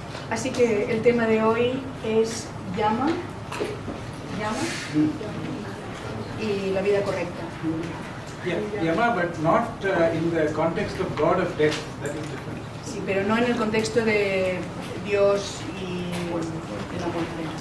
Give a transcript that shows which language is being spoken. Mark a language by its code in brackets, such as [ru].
[es] Así que el tema de hoy es Yama y la vida correcta. [en] Yeah, Yama, but not in the context of God of death. That is different. [es] Sí, pero no en el contexto de Dios y la muerte.